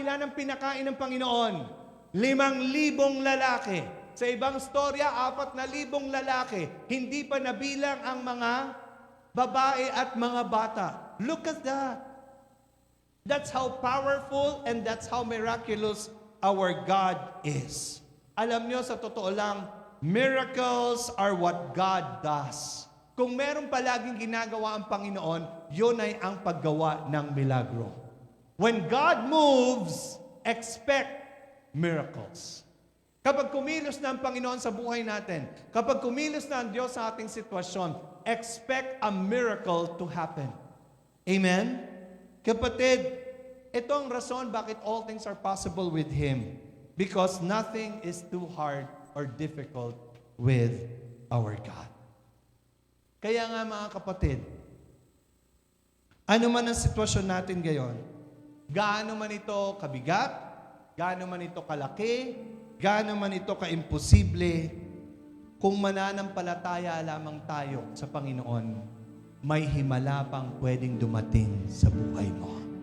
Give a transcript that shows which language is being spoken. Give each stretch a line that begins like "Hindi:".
Filipino: Ilan ang pinakain ng Panginoon? 5,000 lalaki. Sa ibang storya, 4,000 lalaki. Hindi pa nabilang ang mga babae at mga bata.
English: Look at that. That's how powerful and that's how miraculous our God is.
Filipino: Alam nyo, sa totoo lang,
English: miracles are what God does.
Filipino: Kung meron palaging ginagawa ang Panginoon, yun ay ang paggawa ng milagro.
English: When God moves, expect miracles.
Filipino: Kapag kumilos na ang Panginoon sa buhay natin, kapag kumilos na ang Diyos sa ating sitwasyon,
English: expect a miracle to happen.
Filipino: Amen? Kapatid, ito ang rason bakit
English: all things are possible with Him. Because nothing is too hard or difficult with our God.
Filipino: Kaya nga mga kapatid, ano man ang sitwasyon natin ngayon, gaano man ito kabigat, gaano man ito kalaki, gaano man ito kaimposible, kung mananampalataya lamang tayo sa Panginoon, may himala pang pwedeng dumating sa buhay mo.